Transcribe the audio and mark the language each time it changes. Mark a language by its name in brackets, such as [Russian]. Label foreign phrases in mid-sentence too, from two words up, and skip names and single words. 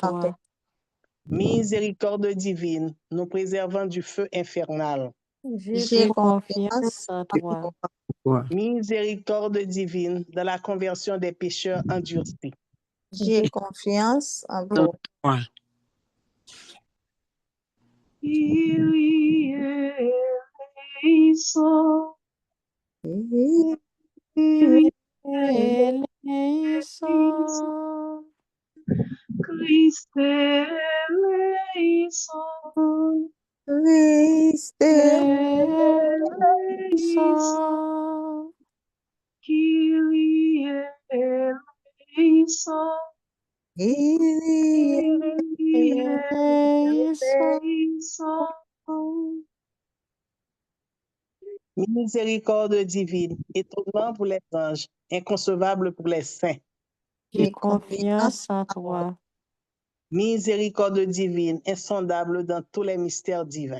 [French] en toi. toi. Miséricorde divine nous préservant du feu infernal. J'ai J'ai confiance confiance en en toi. toi. Miséricorde divine dans la conversion des pécheurs endurcis. J'ai confiance en toi. [Greek] Κύριε ελέησον, Κύριε Eleison. Χριστέ ελέησον, Christ ελέησον, Κύριε ελέησον, Κύριε ελέησον. [French] Miséricorde divine, étonnement pour les anges, inconcevable pour les saints. J'ai confiance en toi. Miséricorde divine, insondable dans tous les mystères divins.